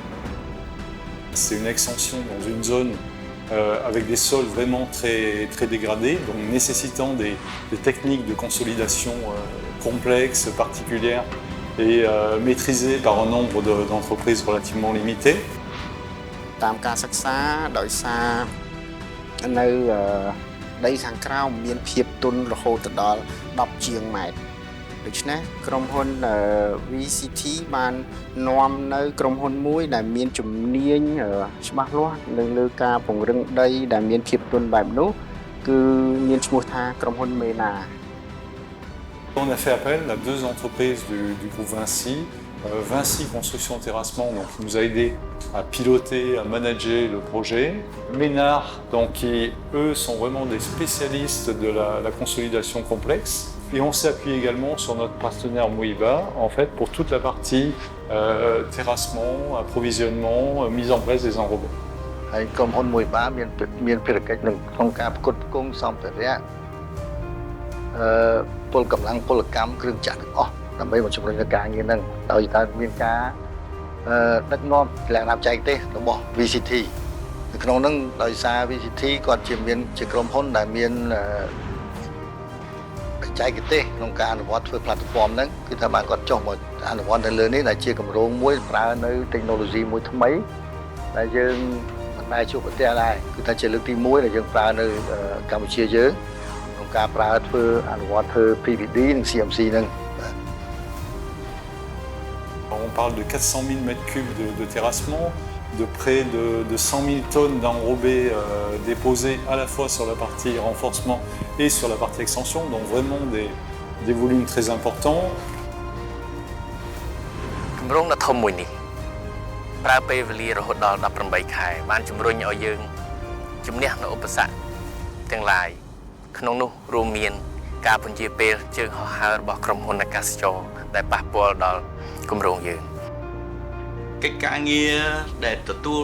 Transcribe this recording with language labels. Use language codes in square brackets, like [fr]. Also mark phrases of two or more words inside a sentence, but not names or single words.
[fr] C'est une extension dans une zone avec des sols vraiment très, très dégradés, donc nécessitant des techniques de consolidation complexes, particulières et maîtrisées par un nombre d'entreprises relativement limité. [km] តាមការសិក្សាដោយសារនៅដីខាងក្រៅមានភាពទន់រហូតដល់10ជាងម៉ែត្រដូច្នេះក្រុមហ៊ុន VCT បាននាំនៅក្រុមហ៊ុនមួយដែលមានជំនាញច្បាស់លាស់នៅលើការពង្រឹងដីដែលមានភាពទន់បែបនោះគឺមានឈ្មោះថាក្រុមហ៊ុន MENA. [fr] On a fait appel à deux entreprises du groupe Vinci. Vinci Construction Terrassement donc, qui nous a aidé à piloter, à manager le projet. Ménard, donc, qui eux sont vraiment des spécialistes de la consolidation complexe. Et on s'appuie également sur notre partenaire Moiba en fait, pour toute la partie terrassement, approvisionnement, mise en place des enrobés. [km] ហើយក្រុមហ៊ុន Moiba មានភារកិច្ចក្នុងការផ្គត់ផ្គង់សម្ភារៈពលកម្លាំងពលកម្មគ្រឿងចក្រទាំងអស់ដើម្បីមកជំរុញការងារហ្នឹងដោយតែមានការដឹកនាំលក្ខណៈបច្ចេកទេសរបស់ VCT នៅក្នុងហ្នឹងដោយសារ VCT គាត់ជាក្រុមហ៊ុនដែលមាន បច្ចេកទេសក្នុងការអនុវត្តធ្វើ platform ហ្នឹងគឺថាបានគាត់ចុះមកអនុវត្តនៅលើនេះដែលជាគម្រោងមួយប្រើនៅ technology មួយថ្មីដែលយើងមិនដែលជួបប្រទះដែរគឺថាជាលើកទី1ដែលយើងប្រើនៅកម្ពុជាយើងក្នុងការប្រើធ្វើអនុវត្តធ្វើ PVD និង CMC ហ្នឹង [fr] On parle de 400 000 m3 de terrassement, de près de 100 000 tonnes d'enrobés déposés à la fois sur la partie renforcement et sur la partie extension, donc vraiment des volumes très importants. [km] គម្រោងដ៏ធំមួយនេះប្រើពេលវេលារហូតដល់18ខែបានជំរុញឲ្យយើងជំនះនូវឧបសគ្គទាំងឡាយក្នុងនោះរួមមានការពន្យាពេលជើងហោះហើររបស់ក្រុមហ៊ុនអាកាសចរដែលប៉ះពាល់ដល់គម្រោងយើងកិច្ចការងារដែលទទួល